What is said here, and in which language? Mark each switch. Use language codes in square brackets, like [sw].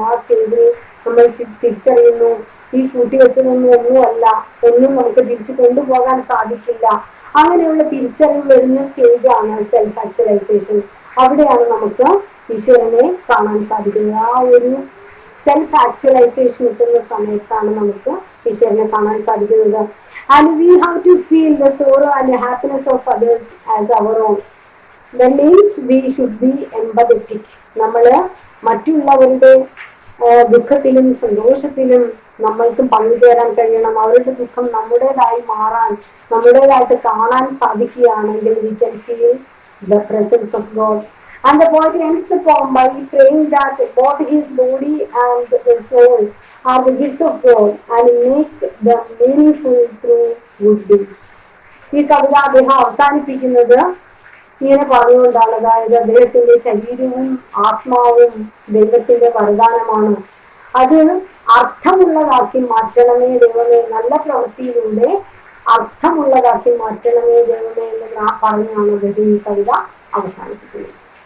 [ml] ആ സ്റ്റേജിൽ നമ്മൾ തിരിച്ചറിയുന്നു, ഈ ഒന്നുമല്ല, ഒന്നും നമുക്ക് തിരിച്ചു കൊണ്ടുപോകാൻ സാധിക്കില്ല. അങ്ങനെയുള്ള തിരിച്ചറിവ് വരുന്ന സ്റ്റേജാണ് സെൽഫ് ആക്ച്വലൈസേഷൻ. അവിടെയാണ് നമുക്ക് ഈശ്വരനെ കാണാൻ സാധിക്കുന്നത്. ആ ഒരു സെൽഫ് ആക്ച്വലൈസേഷൻ എത്തുന്ന സമയത്താണ് നമുക്ക് ഈശ്വരനെ കാണാൻ സാധിക്കുന്നത്. [en] And we have to feel the sorrow and the happiness of others as our own. That means we should be empathetic. [ml] നമ്മള് മറ്റുള്ളവരുടെ ദുഃഖത്തിലും സന്തോഷത്തിലും നമ്മൾക്കും പങ്കുചേരാൻ കഴിയണം. അവരുടെ ദുഃഖം നമ്മുടേതായി മാറാൻ, നമ്മുടേതായിട്ട് കാണാൻ സാധിക്കുകയാണെങ്കിൽ [en] we can feel the presence of God. And the poet ends the poem by praying that both his body and his soul are the gifts of God and make them meaningful through good deeds. [ml] ഈ കവിത അദ്ദേഹം അവസാനിപ്പിക്കുന്നത് ഇങ്ങനെ പറഞ്ഞുകൊണ്ടാണ്, അതായത് അദ്ദേഹത്തിന്റെ ശരീരവും ആത്മാവും ദൈവത്തിന്റെ വരദാനമാണ്, അത് അർത്ഥമുള്ളതാക്കി മാറ്റണമേ ദൈവമേ, നല്ല പ്രവൃത്തിയിലൂടെ അർത്ഥമുള്ളതാക്കി മാറ്റണമേ ദൈവമേ എന്ന് പറഞ്ഞാണ് അദ്ദേഹം ഈ കവിത അവസാനിപ്പിക്കുന്നത്.